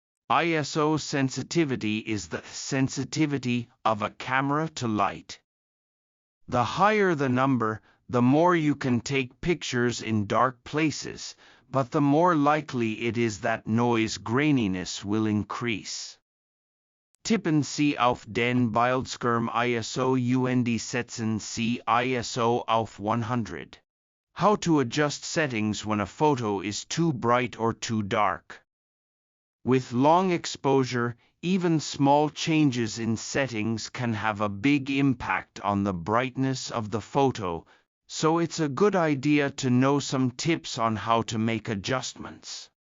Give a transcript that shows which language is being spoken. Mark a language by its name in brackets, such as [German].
[English] ISO sensitivity is the sensitivity of a camera to light. The higher the number, the more you can take pictures in dark places, but the more likely it is that noise graininess will increase. [German] Tippen Sie auf den Bildschirm ISO und setzen Sie ISO auf 100. [English] How to adjust settings when a photo is too bright or too dark. With long exposure, even small changes in settings can have a big impact on the brightness of the photo, so it's a good idea to know some tips on how to make adjustments.